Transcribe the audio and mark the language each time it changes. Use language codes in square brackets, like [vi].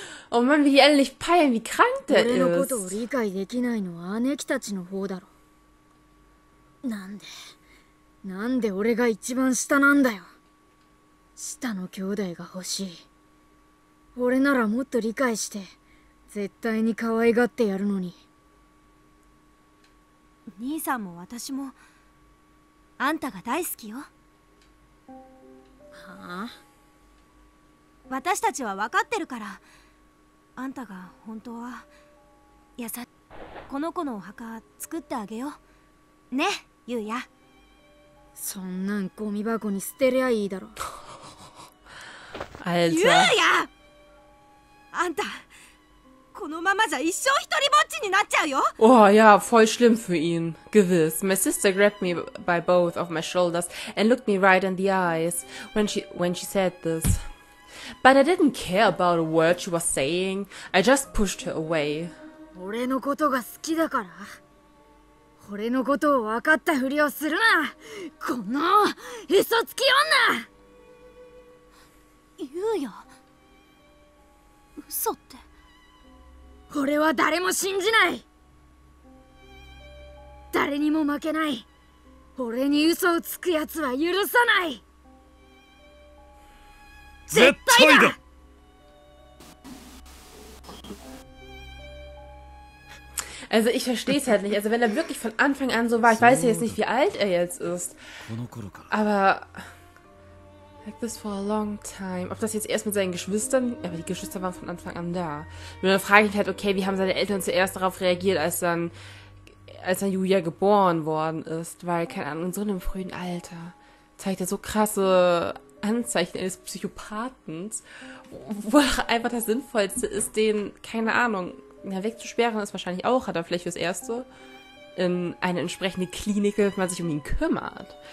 [de] Oh Mann, wie die alle nicht peilen, wie krank der [ja] 俺のことを [de] ist. [ja] 理解できないのは姉貴たちの方だろ。なんで俺が一番下なんだよ。下の兄弟が欲しい。俺ならもっと理解して絶対に可愛がってやるのに。兄さんも私もあんたが大好きよ。はあ？私たちは分かってるから。あんたが本当はこの子のお墓作ってあげようね、ゆうや。そんなんゴミ箱に捨てりゃいいだろ。 [de] Alter. [ja] ゆうや、あんたこのままじゃ一生一人ぼっちになっちゃうよ。 [de] Oh ja, voll schlimm für ihn. Gewiss. [en] My sister grabbed me by both of my shoulders and looked me right in the eyes when she said this. But I didn't care about a word she was saying. I just pushed her away. [ja] 俺のことが好きだから、俺のことを分かったふりをするな、この嘘つき女。ゆうや、嘘って。俺は誰も信じない。誰にも負けない。俺に嘘をつくやつは許さない。絶対だ。 [de] Also ich verstehe es halt nicht. Also wenn er wirklich von Anfang an so war, ich weiß ja jetzt nicht, wie alt er jetzt ist. Aber [en] like this for a long time. [de] Ob das jetzt erst mit seinen Geschwistern, aber die Geschwister waren von Anfang an da. Nur dann frage ich mich halt, okay, wie haben seine Eltern zuerst darauf reagiert, als dann Yuya geboren worden ist? Weil, keine Ahnung, in so einem frühen Alter zeigt er so krasse Anzeichen eines Psychopathens, wo einfach das Sinnvollste ist, den, keine Ahnung, ja, wegzusperren ist wahrscheinlich auch, hat er vielleicht fürs Erste, in eine entsprechende Klinik, wenn man sich um ihn kümmert.